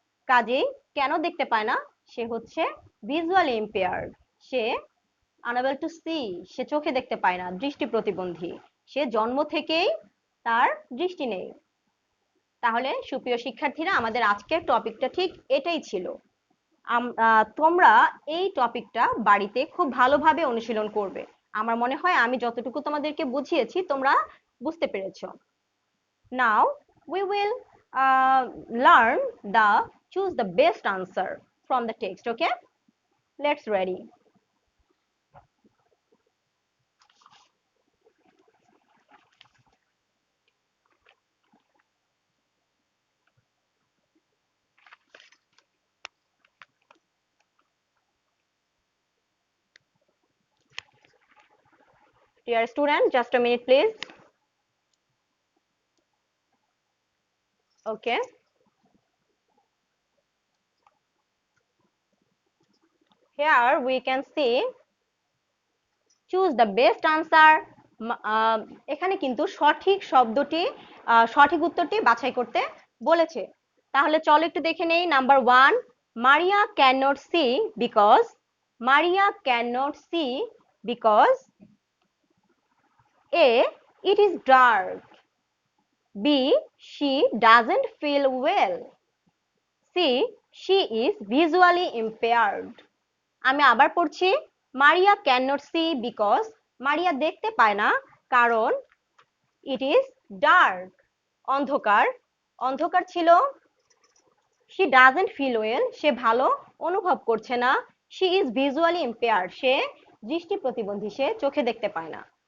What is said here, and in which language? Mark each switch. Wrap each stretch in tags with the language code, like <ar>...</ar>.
<bn>কাজেই কেন দেখতে পায় না, সে হচ্ছে visually impaired, say</bn> <en>unable to see,</en> <bn>সে চোখে দেখতে পায় না, দৃষ্টি প্রতিবন্ধী, সে জন্ম থেকেই তার দৃষ্টি নেই। তাহলে সুপ্রিয় শিক্ষার্থীরা, আমাদের আজকের টপিকটা ঠিক এটাই ছিল। তোমরা এই টপিকটা বাড়িতে খুব ভালোভাবে অনুশীলন করবে। আমার মনে হয় আমি যতটুকু তোমাদেরকে বুঝিয়েছি তোমরা বুঝতে পেরেছো।</bn> <en>Now we will learn the choose the best answer from the text. Okay, let's ready. Dear student, just a minute please. Okay, here we can see choose the best answer.</en> <bn>এখানে কিন্তু সঠিক শব্দটি সঠিক উত্তরটি বাছাই করতে বলেছে। তাহলে চলো একটু দেখে নেই।</bn> <en>Number 1, Maria can not see because, Maria can not see because A, it is dark. B, she doesn't feel well. C, she is visually impaired.</en> <bn>আমি আবার পড়ছি।</bn> <en>Maria can not see because,</en> <bn>মারিয়া দেখতে পায় না কারণ</bn> <en>it is dark,</en> <bn>অন্ধকার, অন্ধকার ছিল।</bn> <en>she doesn't feel well,</en> <bn>সে ভালো অনুভব করছে না।</bn> <en>she is visually impaired,</en> <bn>সে দৃষ্টি প্রতিবন্ধী, সে চোখে দেখতে পায় না।</bn>